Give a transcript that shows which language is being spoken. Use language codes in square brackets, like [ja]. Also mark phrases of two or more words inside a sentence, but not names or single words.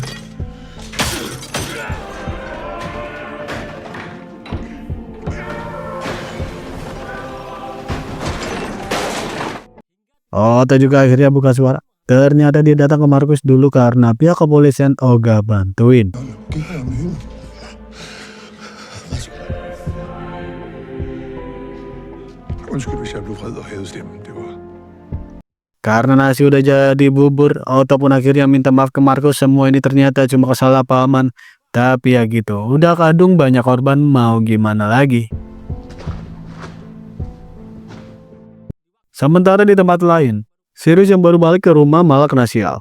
[id] Otto juga akhirnya buka suara. Ternyata dia datang ke Markus dulu karena pihak kepolisian ogah bantuin. [da] Undskyld, hvis jeg blev vred og havde stemmen. Det var... [id] Karena nasi udah jadi bubur, Otto pun akhirnya minta maaf ke Markus. Semua ini ternyata cuma kesalahpahaman. Tapi ya gitu, udah kadung banyak korban, mau gimana lagi. Sementara di tempat lain, Sirius yang baru balik ke rumah malah kena sial.